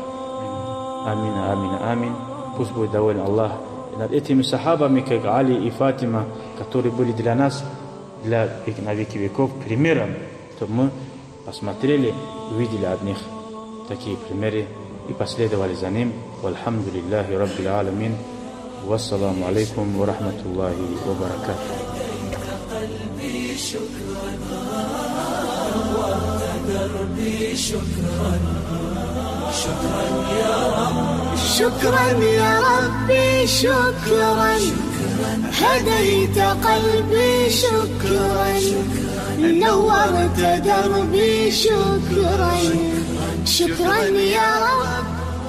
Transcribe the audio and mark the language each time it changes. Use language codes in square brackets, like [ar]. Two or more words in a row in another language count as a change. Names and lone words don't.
[ru] Амин, амин, амин. Пусть будет доволен Аллах над этими сахабами, как Али и Фатима, которые были для нас, на веки веков, примером, чтобы мы посмотрели, увидели от них такие примеры и последовали за ним. [ar] والحمد لله رب العالمين. والسلام عليكم ورحمة الله وبركاته. شكرا يا ربي شكرا هديت قلبي شكرا نورت دربي شكرا شكرا يا رب